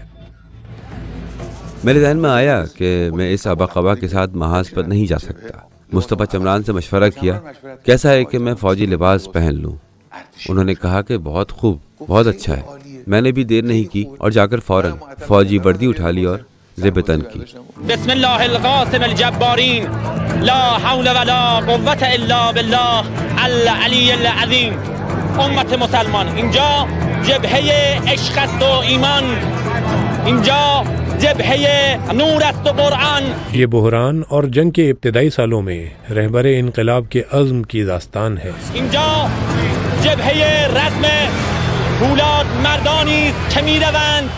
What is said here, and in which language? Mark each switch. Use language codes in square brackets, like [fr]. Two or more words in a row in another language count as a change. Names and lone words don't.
[ur] میرے ذہن میں آیا کہ میں اس آبا قبا کے ساتھ محاذ پر نہیں جا سکتا۔ مصطفیٰ چمران سے مشورہ کیا کیسا ہے کہ میں فوجی لباس پہن لوں۔ انہوں نے کہا کہ بہت خوب، بہت اچھا ہے۔ میں نے بھی دیر نہیں کی اور جا کر فوراً فوجی وردی اٹھا لی اور زب تن کی۔ [ar] بسم اللہ القاسم الجبارین، لا حول ولا قوة الا باللہ العلی العظیم۔ [fa] امت مسلمان، اینجا جبهه عشق است و ایمان، اینجا جبهه نور است و قرآن۔ [ur] یہ بحران اور جنگ کے ابتدائی سالوں میں رہبر انقلاب کے عزم کی داستان ہے۔ [fa] اینجا جبهه رزم فولاد مردانی است که میروند۔